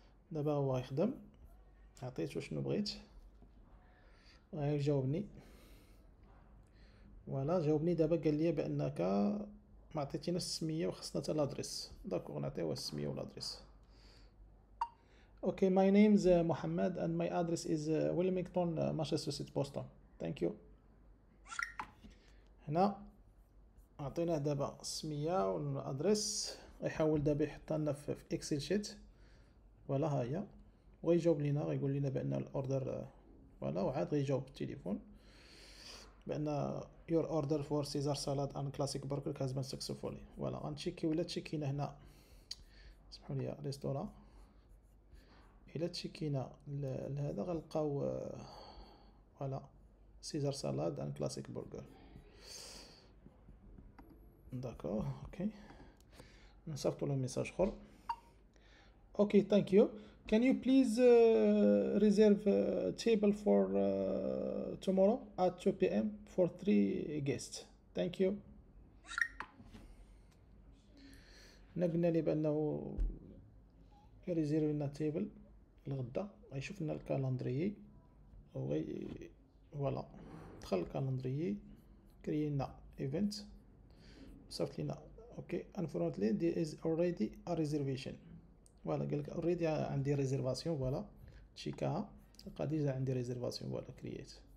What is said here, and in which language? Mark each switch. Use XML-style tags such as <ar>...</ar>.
<ar>دابا هو غيخدم، عطيتو شنو بغيت غيجاوبني. فوالا جاوبني دابا، قال لي بانك ما عطيتيناش السميه وخصنا حتى لادريس. داكوغ نعطيوه السميه والادريس.</ar> <en>Okay, my name is Mohammed and my address is Wilmington, Massachusetts, Boston. Thank you.</en> <ar>هنا عطيناه دابا السميه والادريس، غيحاول دابا يحطها لنا في اكسل شيت. فوالا ها هي، ويجاوب لينا غيقول لنا بان الاوردر فوالا، وعاد غيجاوب بالتليفون بان</ar> <en>your order for Caesar salad and classic burger has been successfully.</en> <ar>فوالا غنتشيكي ولا تشيكينا هنا، سمحوا لي ريستوران. الا تشيكينا لهذا غنلقاو فوالا سيزار سالاد ان كلاسيك برجر. داكوغ اوكي نصيفطو له ميساج اخر.</ar> <en>Okay thank you. Can you please reserve a table for tomorrow at 2 p.m. for 3 guests? Thank you.</en> <ar>هنا قلنا ليه بانه يريزيرفي لنا تيبل الغدا، غيشوف لنا الكالندريي وغي فوالا دخل الكالندريي كري لنا ايفنت صيفط لينا.</ar> <en>Okay unfortunately there is already a reservation.</en> <ar>فوالا قالك اوريدي عندي ريزيرفاسيون. فوالا تشيكاها تلقى ديجا عندي ريزيرفاسيون. فوالا كرييت.</ar>